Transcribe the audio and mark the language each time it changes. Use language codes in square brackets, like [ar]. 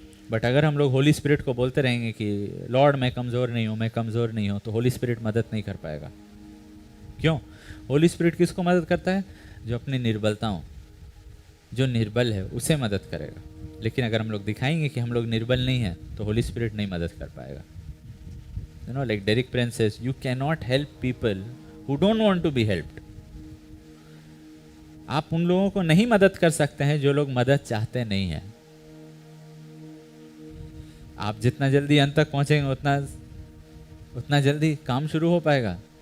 [hi] But अगर हम लोग होली स्पिरिट को बोलते रहेंगे कि लॉर्ड मैं कमज़ोर नहीं हूँ, मैं कमज़ोर नहीं हूँ, तो होली स्पिरिट मदद नहीं कर पाएगा। क्यों? होली स्पिरिट किसको मदद करता है? जो अपनी निर्बलताओं, जो निर्बल है उसे मदद करेगा। लेकिन अगर हम लोग दिखाएंगे कि हम लोग निर्बल नहीं हैं, तो होली स्पिरिट नहीं मदद कर पाएगा। [en] You know, like Derek Prince says, you cannot help people who don't want to be helped. [hi] आप उन लोगों को नहीं मदद कर सकते हैं जो लोग मदद चाहते नहीं हैं। आप जितना जल्दी अंत तक पहुंचेंगे उतना जल्दी काम शुरू हो पाएगा।